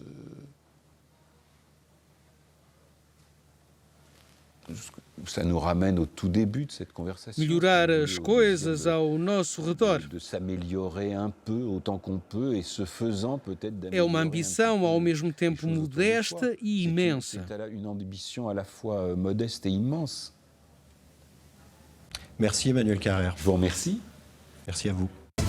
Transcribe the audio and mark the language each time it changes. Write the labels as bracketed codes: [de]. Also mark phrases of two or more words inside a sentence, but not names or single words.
[pt] Melhorar as coisas ao nosso redor. É uma ambição ao mesmo tempo modesta e imensa. [fr] Merci Emmanuel Carrère. Je vous remercie. Merci à vous.